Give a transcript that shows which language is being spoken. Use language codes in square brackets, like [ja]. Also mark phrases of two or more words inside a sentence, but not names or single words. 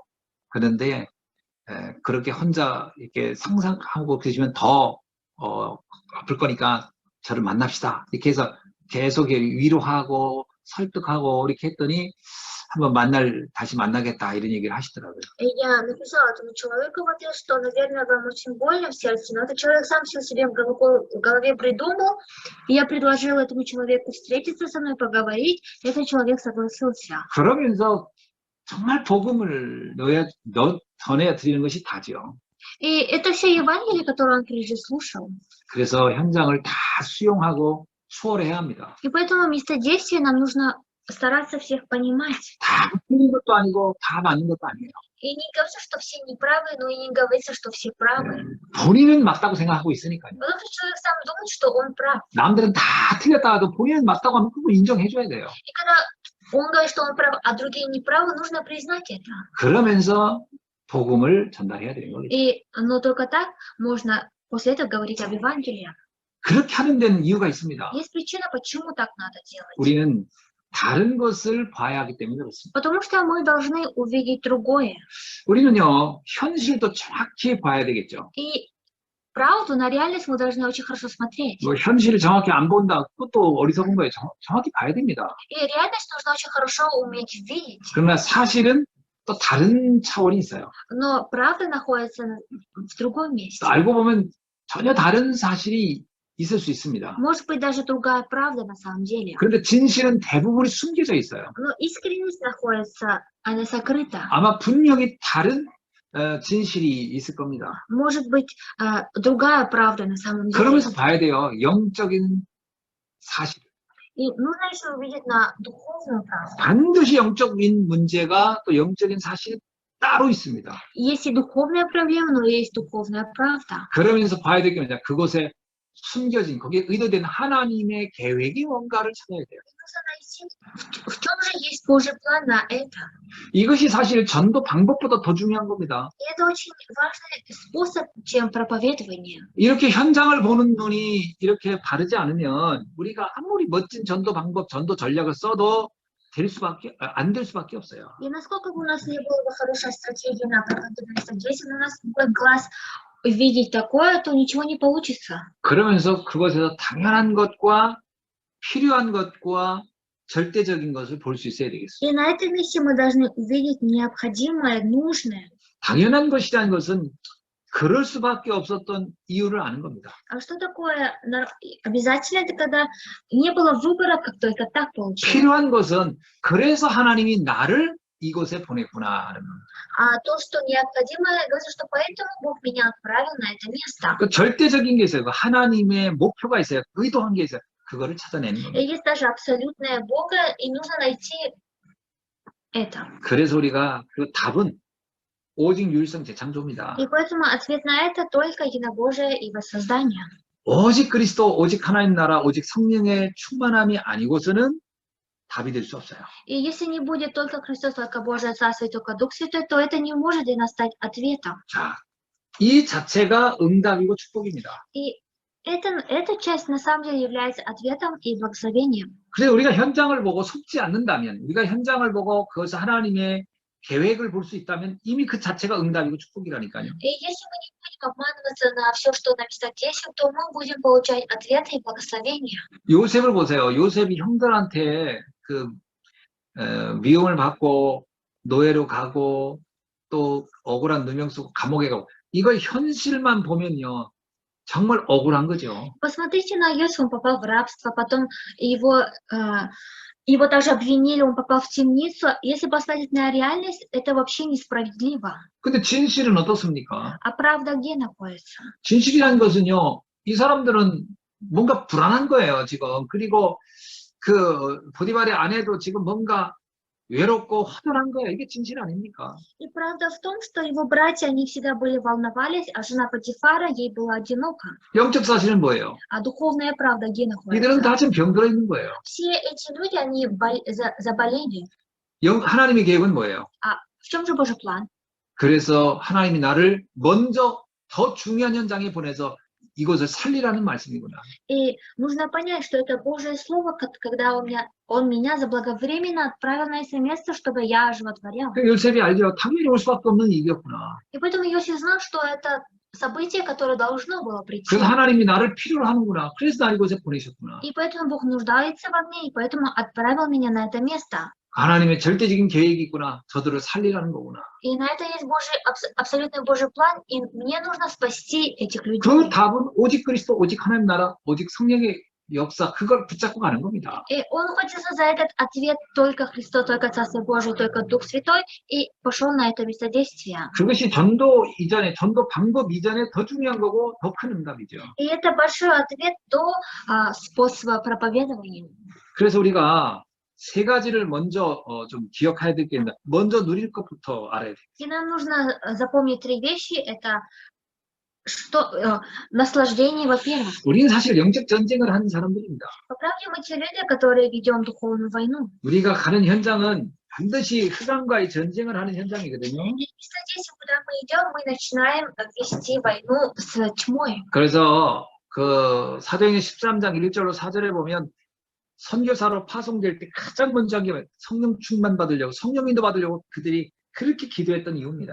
[ko] 그런데 그렇게 혼자 이렇게 상상하고 계시면 더 아플 거니까 저를 만납시다. 이렇게 해서 계속 위로하고 설득하고 이렇게 했더니 한번 다시 만나겠다 이런 얘기를 하시더라고요. [ru] И я написала этому человеку в ответ, что, наверное, вам очень больно в сердце, но этот человек сам все себе в голове придумал. И я предложила этому человеку встретиться со мной, поговорить. И этот человек согласился. [ko] 그러면서 정말 복음을 전해 드리는 것이 다죠. [ru] И это все Евангелие, которое он прежде слушал. [ko] 그래서 현장을 다 수용하고 수월해야 합니다. [ru] И поэтому вместо действия нам нужно стараться всех понимать. [ko] 다 틀린 것도 아니고 다 맞는 것도 아니에요. [ru] И не говорится, что все неправы, но и не говорится, что все правы. [ko] 본인은 맞다고 생각하고 있으니까요. [ru] Потому что человек сам думает, что он прав. [ko] 남들은 다 틀렸다 해도 본인은 맞다고 하면 그거 인정해줘야 돼요. [ru] И когда он говорит, что он прав, а другие неправы, нужно признать это. [ko] 그러면서 복음을 전달해야 되는 거겠죠. [ru] Но только так можно после этого говорить об Евангелии. [ko] 그렇게 하는 데는 이유가 있습니다. [ru] Есть причина, почему так надо делать. [ko] 우리는 다른 것을 봐야 하기 때문에 그렇습니다. [ru] Потому что мы должны увидеть другое. [ko] 우리는요, 현실도 정확히 봐야 되겠죠. [ru] И правду на реальность мы должны очень хорошо смотреть. [ko] 뭐 현실을 정확히 안 본다, 그것도 어리석은 거예요. 정확히 봐야 됩니다. [ru] И реальность нужно очень хорошо уметь видеть. [ko] 그러나 사실은 또 다른 차원이 있어요. [ru] Но правда находится в другом месте. [ko] 알고 보면 전혀 다른 사실이 있을 수 있습니다. [ru] Может быть, даже другая правда на самом деле. [ko] 그런데 진실은 대부분이 숨겨져 있어요. [ru] Но искренность находится, она сокрыта. [ko] 아마 분명히 다른 진실이 있을 겁니다. [ru] Может быть, другая правда на самом деле. [ko] 그러면서 봐야 돼요. 영적인 사실. [ru] И нужно еще увидеть на духовную правду. [ko] 반드시 영적인 문제가 또 영적인 사실이 따로 있습니다. [ru] Есть и духовная проблема, но есть духовная правда. [ko] 그러면서 봐야 될 게 뭐냐. 그곳에 숨겨진, 거기에 의도된 하나님의 계획이 뭔가를 찾아야 돼요. [ru] Нужно найти, в чем же есть Божий план на это. [ko] 이것이 사실 전도 방법보다 더 중요한 겁니다. [ru] И это очень важный способ, чем проповедование. [ko] 이렇게 현장을 보는 눈이 이렇게 바르지 않으면 우리가 아무리 멋진 전도 방법, 전도 전략을 써도 안 될 수밖에 없어요. [ru] И насколько бы у нас не было бы хорошей стратегии на проповедование, если у нас будет глаз видеть такое, то ничего не получится. [ko] 그러면서 그것에서 당연한 것과 필요한 것과 절대적인 것을 볼 수 있어야 되겠어요. [ru] И на этом месте мы должны увидеть необходимое, нужное. [ko] 당연한 것이라는 것은 그럴 수밖에 없었던 이유를 아는 겁니다. [ru] А что такое обязательно? Это когда не было выбора, как только так получилось. [ko] 필요한 것은 그래서 하나님이 나를 이곳에 보냈구나 하는 겁니다. [ru] А то, что необходимо, говорится, что поэтому Бог меня отправил на это место. [ko] 그 절대적인 게 있어요. 하나님의 목표가 있어요. 의도한 게 있어요. 그거를 찾아내는 [ru] И [ko] 겁니다. [ru] есть даже абсолютное Бога, и нужно найти это. [ko] 그래서 우리가 그 답은 오직 유일성 재창조입니다. [ru] И поэтому ответ на это только единобожие и воссоздание. [ko] 오직 그리스도, 오직 하나님 나라, 오직 성령의 충만함이 아니고서는 답이 될 수 없어요. [ru] И если не будет только Христос, только Божие Царство и только Дух Святой, то это не может для нас стать ответом. [ko] 자, 이 자체가 응답이고 축복입니다. [ru] И эта часть на самом деле является ответом и благословением. [ko] 그래서 우리가 현장을 보고 속지 않는다면, 우리가 현장을 보고 그것을 하나님의 계획을 볼 수 있다면 이미 그 자체가 응답이고 축복이라니까요. [ru] И если мы не будем обманываться ответ на все, что написано здесь, то мы будем получать ответы и благословения. [ko] 요셉을 보세요. 요셉이 형들한테 그 미움을 받고 노예로 가고 또 억울한 누명 쓰고 감옥에 가고 이걸 현실만 보면요. 정말 억울한 거죠. [ru] Посмотрите на Иосифа, он попал в рабство, потом его также обвинили, он попал в темницу. Если посмотреть на реальность, это вообще несправедливо. [ko] 근데 진실은 어떻습니까? [ru] А правда где находится? [ko] 진실이라는 것은요. 이 사람들은 뭔가 불안한 거예요, 지금. 그리고 그 보디발의 아내도 지금 뭔가 외롭고 허전한 거예요. 이게 진실 아닙니까? [ru] И правда в том, что его братья, они всегда были волновались, а жена Патифара, ей была одинока. [ko] 영적 사실은 뭐예요? [ru] А духовная правда где [ko] 이들은 [ru] находится? [ko] 다 지금 병들어 있는 거예요. [ru] Все эти люди, они заболели. [ko] 하나님의 계획은 뭐예요? [ru] А в чем же Божий план? [ko] 그래서 하나님이 나를 먼저 더 중요한 현장에 보내서 이것을 살리라는 말씀이구나. [ru] И нужно понять, что это Божье Слово, когда Он меня заблаговременно отправил на это место, чтобы я животворял. [ko] 요셉이 알죠. 당연히 올 수밖에 없는 일이었구나. [ru] И поэтому Иосиф знал, что это событие, которое должно было прийти. [ko] 그래서 하나님이 나를 필요로 하는구나. 그래서 날 이곳에 보내셨구나. [ru] И поэтому Бог нуждается во мне, и поэтому отправил меня на это место. [ko] 하나님의 절대적인 계획이 있구나. 저들을 살리라는 거구나. [ru] И на это есть Божий, абсолютно Божий план, и мне нужно спасти этих людей. [ko] 그 답은 오직 그리스도, 오직 하나님 나라, 오직 성령의 역사, 그걸 붙잡고 가는 겁니다. [ru] И он хочется за этот ответ только Христос, только Царство Божие, только Дух Святой, и пошел на это место действия. [ko] 그것이 전도 이전에, 전도 방법 이전에 더 중요한 거고 더 큰 응답이죠. [ru] И это большой ответ до способа проповедования. [ko] 그래서 우리가 세 가지를 먼저 좀 기억해야 되겠는데 먼저 누릴 것부터 알아야 돼요. [ru] И нам нужно запомнить три вещи. Это наслаждение, во-первых. [ko] 우리는 사실 영적 전쟁을 하는 사람들입니다. [ru] По правде мы те люди, которые ведем духовную войну. [ko] 우리가 가는 현장은 반드시 흑암과의 전쟁을 하는 현장이거든요. [ru] И здесь, куда мы идем, мы начинаем вести войну с тьмой. [ko] 그래서 그 사도행전 13장 1절로 4절에 보면 선교사로 파송될 때 가장 먼저 한 게 성령 충만 받으려고 성령 인도 받으려고 그들이 그렇게 기도했던 이유입니다.